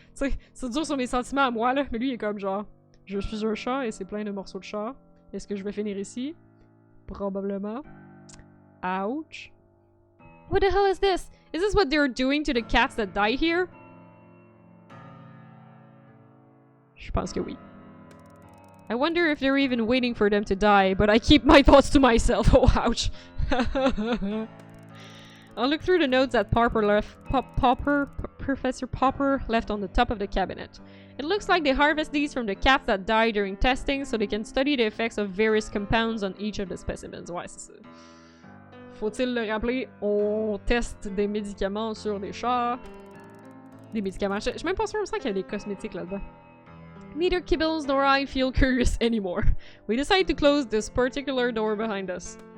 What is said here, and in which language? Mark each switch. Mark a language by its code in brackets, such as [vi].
[fr] Tu sais, c'est dur sur mes sentiments à moi, là, mais lui, il est comme genre... Je suis un chat et c'est plein de morceaux de chat. Est-ce que je vais finir ici? Probablement. [en] Ouch. What the hell is this? Is this what they're doing to the cats that die here? [fr] Je pense que oui. [en] I wonder if they're even waiting for them to die, but I keep my thoughts to myself. Oh, ouch. I'll look through the notes that Professor Popper left on the top of the cabinet. It looks like they harvest these from the cats that die during testing so they can study the effects of various compounds on each of the specimens. [fr] Ouais, c'est ça. Faut-il le rappeler, on teste des médicaments sur des chats. Des médicaments. Je suis même pas sûre, il me semble qu'il y a des cosmétiques là-dedans. [en] Neither Kibbles nor I feel curious anymore. We decide to close this particular door behind us.